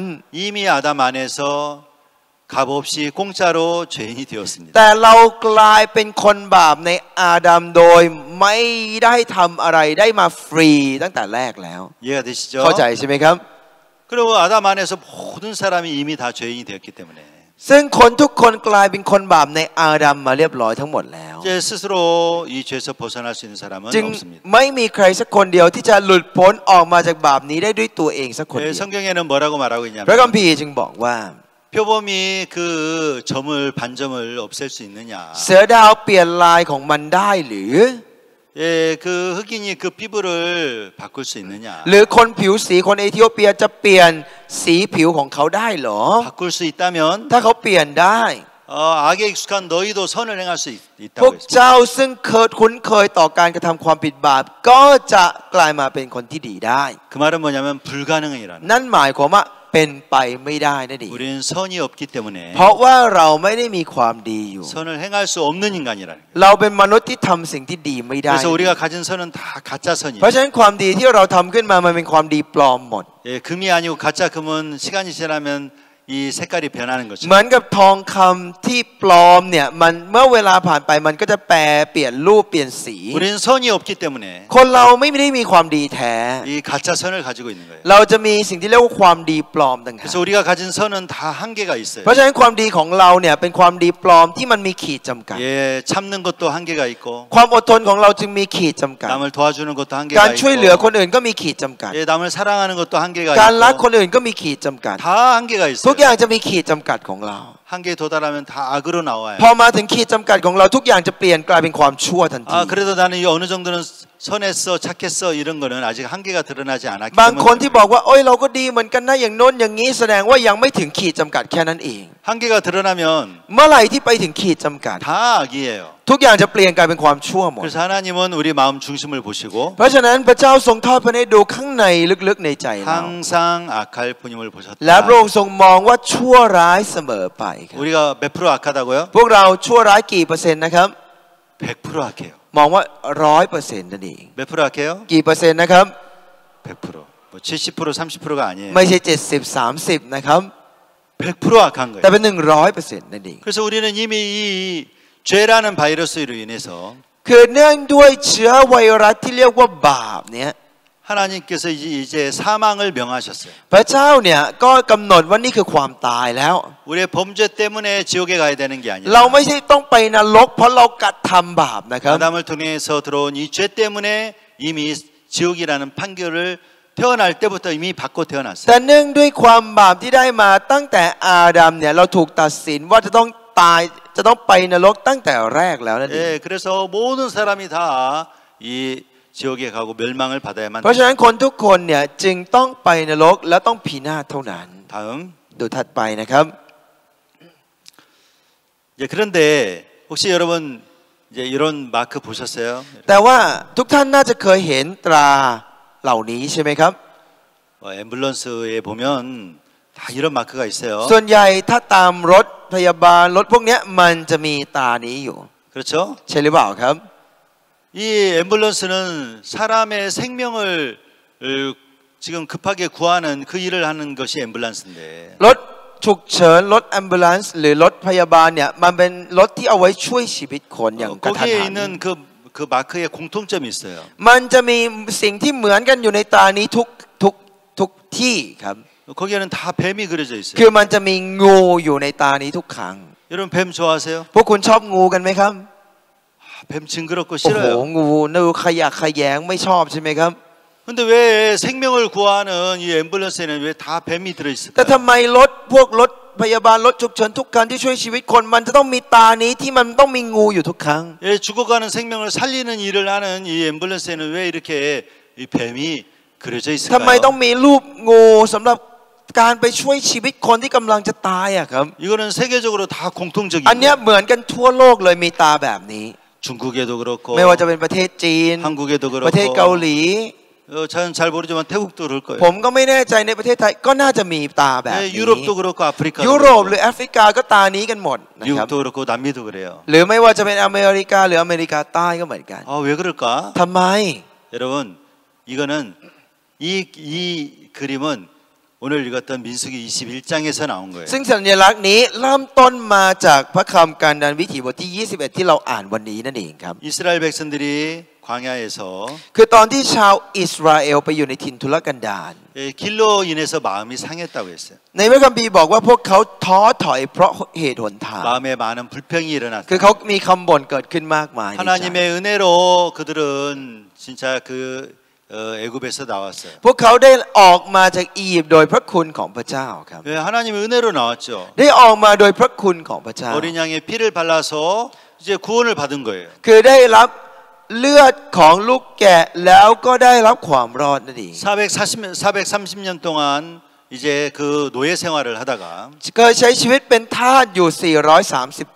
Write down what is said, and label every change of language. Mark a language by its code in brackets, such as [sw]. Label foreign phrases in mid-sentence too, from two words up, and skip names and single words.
[ko] 이미 아담 안에서 값없이 공짜로 죄인이 되었습니다. [th] แต่เรากลายเป็นคนบาปในอาดัมโดยไม่ได้ทำอะไรได้มาฟรีตั้งแต่แรกแล้ว [ko] 이해가 되시죠? [th] เข้าใจใช่ไหมครับ [ko] 그리고 아담 안에서 모든 사람이 이미 다 죄인이 되었기 때문에 [th] ซึ่งคนทุกคนกลายเป็นคนบาปในอาดัมมาเรียบร้อยทั้งหมดแล้ว [ko] 이제 스스로 이 죄에서 벗어날 수 있는 사람은 [th] จึง [ko] 없습니다. [th] ไม่มีใครสักคนเดียวที่จะหลุดพ้นออกมาจากบาปนี้ได้ด้วยตัวเองสักคน [ko] 예, [th] เดียว [ko] 성경에는 뭐라고 말하고 [th] พระ [ko] 있냐면 [th] คัมภีร์จึงบอกว่า [ko] 표범이 그 점을 반점을 없앨 수 있느냐? [th] เสือดาวเปลี่ยนลายของมันได้หรือ [ko] 예, 그 흑인이 그 피부를 바꿀 수 있느냐? [th] หรือคนผิวสีคนเอธิโอเปียจะเปลี่ยนสีผิวของเขาได้หรอ [ko] 바꿀 수 있다면 [th] ถ้าเขาเปลี่ยนได้ [ko] 악에 익숙한 너희도 선을 행할 수 [th] พว [ko] 있다고 [th] ก [ko] 했습니다. [th] เจ้าซึ่งเคยคุ้นเคยต่อการกระทำความผิดบาปก็จะกลายมาเป็นคนที่ดีได้ [ko] 그 말은 뭐냐면 불가능이라는. [th] นั่นหมายความว่าเป็นไปไม่ได้นั่นเอง [ko] 우리는 선이 없기 때문에 [th] เพราะว่าเราไม่ได้มีความดีอยู่ [ko] 선을 행할 수 없는 인간이라는 거예요. [th] เราเป็นมนุษย์ที่ทำสิ่งที่ดีไม่ได้ [ko] 그래서 우리가 가진 선은 다 가짜 [th] เพราะ [ko] 선이에요. [th] ฉะนั้นความดีที่เราทำขึ้นมามันเป็นความดีปลอมหมด [ko] 예, 금이 아니고 가짜 금은 시간이 지나면 이 색깔이 변하는 [th] เห [ko] 것처럼. [th] มือนกับทองคำที่ปลอมเนี่ยมันเมื่อเวลาผ่านไปมันก็จะแปรเปลี่ยนรูปเปลี่ยนสี [ko] 우리는 선이 없기 때문에 [th] คนเราไม่ได้มีความดีแท้ [ko] 이 가짜 선을 가지고 있는 거예요. [th] เราจะมีสิ่งที่เรียกว่าความดีปลอมต่างหาก [ko] 그래서 우리가 가진 선은 다 한계가 있어요. [th] เพราะฉะนั้นความดีของเราเนี่ยเป็นความดีปลอมที่มันมีขีดจำกัด [ko] 예, 참는 것도 한계가 있고 [th] ความอดทนของเราจึงมีขีดจำกัด [ko] 남을 도와주는 것도 [th] การ [ko] 한계가 [th] ช่วยเหลือคน [ko] 있고 [th] อื่นก็มีขีดจำกัด [ko] 예, 남을 사랑하는 것도 한계가 [th] การรักค [ko] 있고 [th] นอื่นก็มีขีดจำกัด [ko] 다 한계가 [th] ทุก [ko] 있어요. [th] อย่างจะมีขีดจำกัดของเรา [ko] 한계에 도달하면 다 악으로 나와요. [th] พอมาถึงขีดจำกัดของเราทุกอย่างจะเปลี่ยนกลายเป็นความชั่วทันที [ko] 아, 그래도 나는 이 어느 정도는 선했어, 착했어 이런 거는 아직 한계가 드러나지 않았기 [th] บางคน [ko] 때문에 [th] ที่บอกว่าโอ้ยเราก็ดีเหมือนกันนะอย่างโน้นอย่างนี้แสดงว่ายังไม่ถึงขีดจำกัดแค่นั้นเอง [ko] 한계가 드러나면 [th] เมื่อไหร่ที่ไปถึงขีดจำกัด [ko] 다 악이에요. [th] ทุกอย่างจะเปลี่ยนกลายเป็นความชั่วหมด [ko] 그래서 하나님은 우리 마음 중심을 보시고 [th] เพราะฉะนั้นพระเจ้าทรงทอดพระเนตรดูข้างในลึกๆในใจเรา [ko] 항상 악할 뿐임을 [th] และพระอง [ko] 보셨다. [th] ค์ทรงมองว่าชั่วร้ายเสมอไปครับ [ko] 우리가 몇 프로 악하다고요? [th] พวกเราชั่วร้ายกี่เปอร์เซ็นต์นะครับ [ko] 100% 악해요. [th] มองว่า100%นั่นเอง [ko] 몇 프로 악해요? [th] กี่เปอร์เซ็นต์นะครับ [ko] 100%. 뭐 70% 30%가 아니에요. [th] ไม่ใช่70-30นะครับ [ko] 100% 악한 거예요. [th] แต่เป็น100%นั่นเอง [ko] 그래서 우리는 이미 이 죄라는 바이러스로 인해서 [th] คือเนื่องด้วยเชื้อไวรัสที่เรียกว่าบาปเนี่ย [ko] 하나님께서 이제 사망을 명하셨어요. [th] พระเจ้าเนี่ยก็กำหนดว่านี่คือความตายแล้ว [ko] 우리의 범죄 때문에 지옥에 가야 되는 게 [th] เรา [ko] 아니라 [th] ไม่ใช่ต้องไปนรกเพราะเรากระทำบาปนะครับ [ko] 아담을 통해서 들어온 이 죄 때문에 이미 지옥이라는 판결을 태어날 때부터 이미 받고 [th] แต่ [ko] 태어났어요. [th] เนื่องด้วยความบาปที่ได้มาตั้งแต่อาดัมเนี่ยเราถูกตัดสินว่าจะต้องตายจะต้องไปนรกตั้งแต่แรกแล้วนั่นเอง [ko] 예, 그래서 모든 사람이 다 이 지옥에 가고 멸망을 받아야만 [th] เพราะฉะนั้นคนทุกคนเนี่ยจึงต้องไปนรกและต้องพินาศเท่านั้น [ko] 다음. [th] ดูถัดไปนะครับ [ko] 예, 그런데 혹시 여러분 이제 이런 마크 보셨어요? [th] แต่ว่าทุกท่านน่าจะเคยเห็นตราเหล่านี้ใช่ไหมครับ [ko] 앰뷸런스에 보면 다 이런 마크가 있어요. [th] ส่วนใหญ่ถ้าตามรถพยาบาลรถพวกเนี้ยมันจะมีตานี้อยู่ [ko] 그렇죠? [th] ใช่หรือเปล่าครับ [ko] 이 앰뷸런스는 사람의 생명을 지금 급하게 구하는 그 일을 하는 것이 앰뷸런스인데 [th] รถฉุกเฉินรถ ambulance หรือรถพยาบาลเนี่ยมันเป็นรถที่เอาไว้ช่วยชีวิตคนอย่างกระทัน [ko] 거기에 [th] หัน [ko] 있는 그 마크에 공통점이 있어요. [th] มันจะมีสิ่งที่เหมือนกันอยู่ในตานี้ทุกที่ครับ [ko] 거기에는 다 뱀이 그려져 있어요. [th] คือมันจะมีงูอยู่ในตานี้ทุกครั้ง [ko] 여러분 뱀 좋아하세요? [th] พวกคุณชอบงูกันไหมครับ [ko] 뱀 징그럽고 [th] โอ้โห [ko] 싫어요. [th] งูนูขยะแขยงไม่ชอบใช่ไหมครับ [ko] 근데 왜 생명을 구하는 이 앰뷸런스에는 왜 다 뱀이 [th] แต่ [ko] 들어있을까요? [th] ทำไมพวกรถพยาบาลรถฉุกเฉินทุกคันที่ช่วยชีวิตคนมันจะต้องมีตานี้ที่มันต้องมีงูอยู่ทุกครั้ง [ko] 예, 죽어가는 생명을 살리는 일을 하는 이 앰뷸런스에는 왜 이렇게 이 뱀이 그려져 [th] ทำไม [ko] 있을까요? [th] ต้องมีรูปงูสำหรับการไปช่วยชีวิตคนที่กำลังจะตายอะครับ [ko] 이거는 세계적으로 다 [th] อันเนี้ย [ko] 공통적이에요. [th] เหมือนกันทั่วโลกเลยมีตาแบบนี้ [ko] 중국에도 그렇고 [th] ไม่ว่าจะเป็นประเทศจีน [ko] 한국에도 [th] ประเทศเกา [ko] 그렇고 [th] หลี [ko] 저는 잘 모르지만 태국도 그럴 [th] ผ [ko] 거예요. [th] มก็ไม่แน่ใจในประเทศไทยก็น่าจะมีตาแบบ [ko] 예, [th] นี้ [ko] 유럽도 그렇고 아프리카도 [th] ยุโรป หรือ [ko] 그렇고 [th] แอฟริกาก็ตานี้กันหมดนะครับ [ko] 미국도 그렇고 남미도 그래요. [th] หรือไม่ว่าจะเป็นอเมริกาหรืออเมริกาใต้ก็เหมือนกัน [ko] 아, 왜 그럴까? [th] ทำไม [ko] 여러분, 이거는 이 그림은 오늘 읽었던 민수기 21장에서 나온 거예요. [th] ซึ่งสัญลักษณ์นี้เริ่มต้นมาจากพระคำการดันวิถีบทที่ 21 ที่เราอ่านวันนี้นั่นเองครับ [ko] 이스라엘 백성들이 광야에서 [th] คือตอนที่ชาวอิสราเอลไปอยู่ในถิ่นทุรกันดาร [ko] 길로 인해서 마음이 상했다고 했어요. [th] ในพระคัมภีร์บอกว่าพวกเขาท้อถอยเพราะเหตุหนทาง [ko] 마음에 많은 불평이 [th] คือ [ko] 일어났어요. [th] เขามีคำบ่นเกิดขึ้นมากมายในใจ [ko] 하나님의 은혜로 그들은 진짜 그 애굽에서 나왔어요. [th] พวกเขาได้ออกมาจากอียิปต์โดยพระคุณของพระเจ้าครับ [ko] 왜 하나님의 은혜로 나왔죠. [th] ได้ออกมาโดยพระคุณของพระเจ้า [ko] 어린 양의 피를 발라서 이제 구원을 받은 거예요. [th] คือได้รับเลือดของลูกแกะแล้วก็ได้รับความรอดนั่นเอง [ko] 430년 동안 이제 그 노예 생활을 하다가 [th] เคยใช้ชีวิตเป็นทาสอยู่ 430 ปี